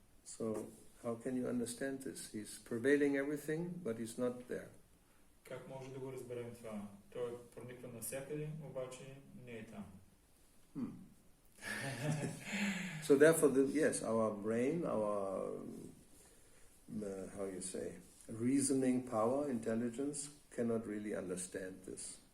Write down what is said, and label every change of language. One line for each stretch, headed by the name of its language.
English: So, how can you understand this? He's pervading everything, but he's not there.
Bulgarian: Как може да го разберем това? Той прониква навсякъде, обаче не е там.
English: So therefore, yes, our brain, our, how you say, reasoning power, intelligence, cannot really understand this.